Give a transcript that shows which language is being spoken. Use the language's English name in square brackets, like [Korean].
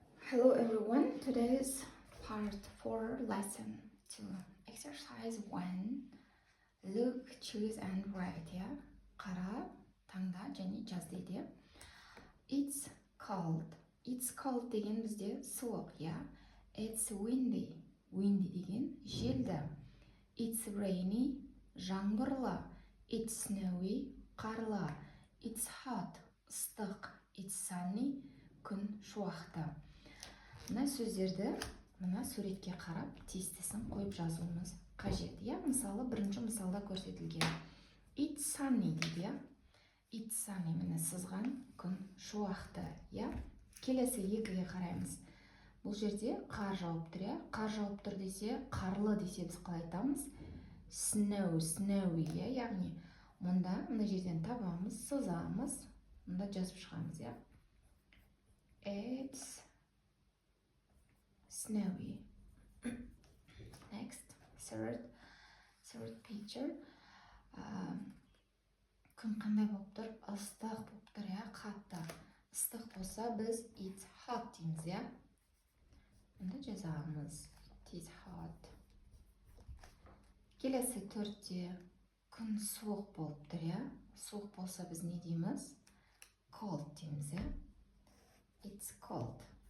[English] Hello everyone, today's part 4 lesson 2 exercise 1 look, choose and write. [Kazakh] Қара, таңда және жаз дейді. [English] It's cold [Kazakh] деген бізде суық. [English] It's windy [Kazakh] деген желді. [English] It's rainy [Kazakh] жаңбырлы. [English] It's snowy [Kazakh] қарлы. [English] It's hot [Kazakh] ыстық. [English] It's sunny [Kazakh] күн шуақты. Мына сөздерді мына суретке қарап тестісін қойып жазуымыз қажет. Мысалы, бірінші мысалда көрсетілген. [English] It's sunny [Kazakh] дейді. [English] It's sunny [Kazakh] міне сызған күн шуақты. Келесі екіге қараймыз. Бұл жерде қар жауып тұр. Қар жауып тұр десе, қарлы десе біз қалай айтамыз? [English] Snowy. [Kazakh] Яғни мұнда мына жерден табамыз, сызамыз, мұнда жазып шығамыз. [English] It's snowy. Next, third picture. [Kazakh] Күн қандай болып тұр? Ыстық болып тұр, қатты. Ыстық болса біз [English] it's hot [Kazakh] дейміз, Мұнда жазамыз. [English] It's hot. [Kazakh] Келесі төртте күн суық болып тұр, Суық болса біз не дейміз? [English] Cold [Kazakh] дейміз, [English] It's cold.